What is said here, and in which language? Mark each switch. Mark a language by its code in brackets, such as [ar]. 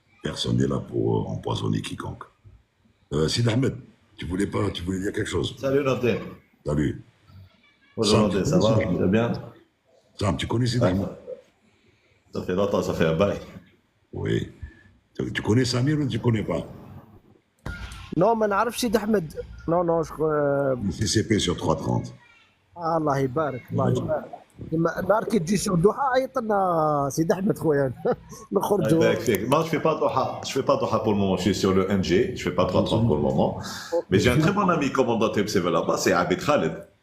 [fr] Personne n'est là pour empoisonner quiconque. Sid Ahmed, tu voulais dire quelque chose? Salut Nordin. Salut. Bonjour Nordin, ça va? Tu vas bien? Sam, tu connais Sid Ahmed? Ça fait longtemps, ça fait un bail. Oui. Tu connais Samir ou tu connais pas? non [ar] ما نعرفش سيد احمد non [fr] CCP sur 330. [ar] الله يبارك الله يبارك نهار كي تجي سير دوحه عيط لنا سيد احمد خويا نخرجوا [fr] Non, je fais pas Doha. Je fais pas Doha pour le moment. Je suis sur le MG. Je fais pas 330 pour le moment. Mais j'ai un très bon ami commandant TMCV là-bas, c'est Abid Khaled.